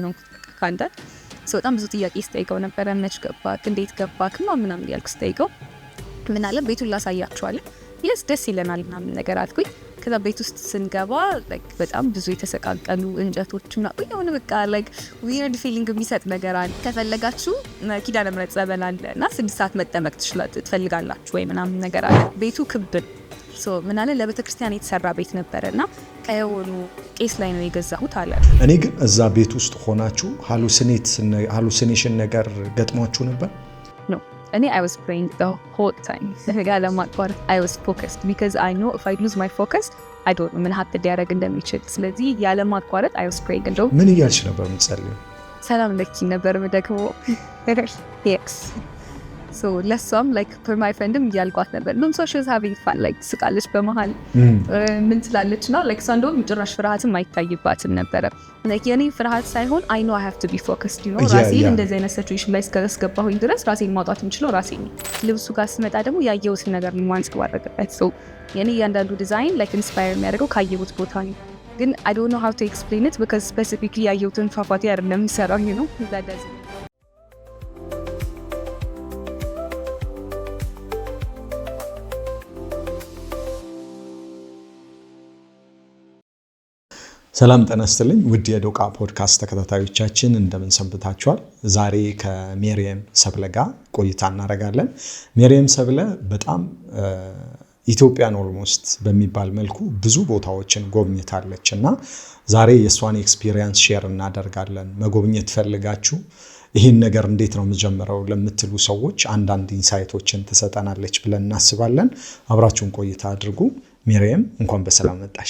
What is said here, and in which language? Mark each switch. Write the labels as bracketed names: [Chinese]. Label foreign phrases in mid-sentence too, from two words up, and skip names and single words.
[Amharic] የሆንኩት ካንተ በጣም ብዙ ጥያቄ ስጠይቀው ነበረ። መች ገባክ፣ እንዴት ገባክ ምናምን እያልኩ ስጠይቀው ምን አለ ቤቱን ላሳያችኋለሁ፣ የስ ደስ ይለናል ምናምን ነገር አልኩኝ። ከዛ ቤት ውስጥ ስንገባ በጣም ብዙ የተሰቃቀሉ እንጨቶች ምናምን የሆነ በቃ [English] weird feeling [Amharic] የሚሰጥ ነገር አለ። ከፈለጋችሁ ኪዳነ ምሕረት ጸበል አለ እና 6 ሰዓት መጠመቅ ትፈልጋላችሁ ወይ ምናምን ነገር አለ። ቤቱ ክብ ምን አለ ለቤተ ክርስቲያን የተሰራ ቤት ነበረና ከየሆኑ ቄስ ላይ ነው የገዛሁት አለ። እኔ ግን እዛ ቤት ውስጥ ሆናችሁ ሃሉሲኔሽን ነገር ገጥሟችሁ ነበር? እኔ [English] I was praying the whole time. I was focused because I know if I lose my focus, I don't know [Amharic] ምን ሀብት ሊያደርግ እንደሚችል። ስለዚህ ያለ ማቋረጥ [English] I was praying. [Amharic] እንደው ምን እያልሽ ነበር የምትጸልይው? ሰላም ለኪ ነበር ደግሞ yes. So ለሷም [English] for my friendም [Amharic] እያልኳት ነበር። [English] so she was having fun [Amharic] ስቃለች በመሃል ምን ትላለች ነው እሷ እንደውም ጭራሽ ፍርሃትም አይታይባትም ነበረ። የኔ ፍርሃት ሳይሆን [English] I know I have to be focused, you know [Amharic] ራሴን እንደዚህ አይነት ሲቹዌሽን ላይ እስከገባሁኝ ድረስ ራሴን ማውጣት የምችለው ራሴ ነኝ። ልብሱ ጋር ስመጣ ደግሞ ያየሁትን ነገር ማንጸባረቅበት የኔ እያንዳንዱ ዲዛይን ኢንስፓየር የሚያደርገው ካየሁት ቦታ ነው። ግን [English] I don't know how to explain it because specifically [Amharic] ያየሁትን ፏፏቴ አይደለም የሚሰራው ነው [English] that doesn't. [Amharic] ሰላም ጤና ይስጥልኝ ውድ የዶቃ ፖድካስት ተከታታዮቻችን እንደምን ሰንብታችኋል? ዛሬ ከሜሪየም ሰብለ ጋር ቆይታ እናደርጋለን። ሜሪየም ሰብለ በጣም ኢትዮጵያን ኦልሞስት በሚባል መልኩ ብዙ ቦታዎችን ጎብኝታለች እና ዛሬ የሷን [English] experience share [Amharic] እናደርጋለን። መጎብኘት ፈልጋችሁ ይህን ነገር እንዴት ነው የምጀምረው ለምትሉ ሰዎች አንዳንድ ኢንሳይቶችን ትሰጠናለች ብለን እናስባለን። አብራችሁን ቆይታ አድርጉ። ሜሪየም እንኳን በሰላም መጣሽ።